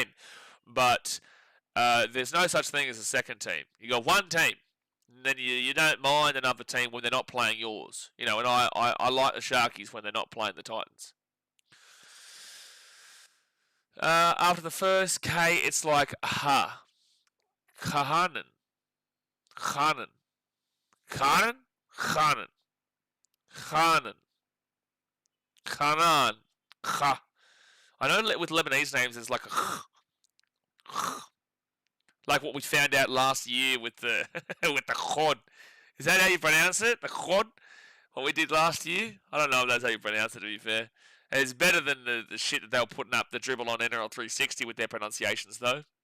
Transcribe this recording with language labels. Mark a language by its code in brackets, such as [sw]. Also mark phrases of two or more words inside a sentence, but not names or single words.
[en] But there's no such thing as a second team. You got one team, and then you don't mind another team when they're not playing yours. You know, and I like the Sharkies when they're not playing the Titans. After the first K, it's like ha. Kahanan. Khanan. Khanan? Khanan. Khanan. Khanan. Kha. I know with Lebanese names it's like a like what we found out last year with the with the khod. Is that how you pronounce it? The khod? What we did last year? I don't know if that's how you pronounce it, to be fair. It's better than the shit that they were putting up the dribble on NRL 360 with their pronunciations, though.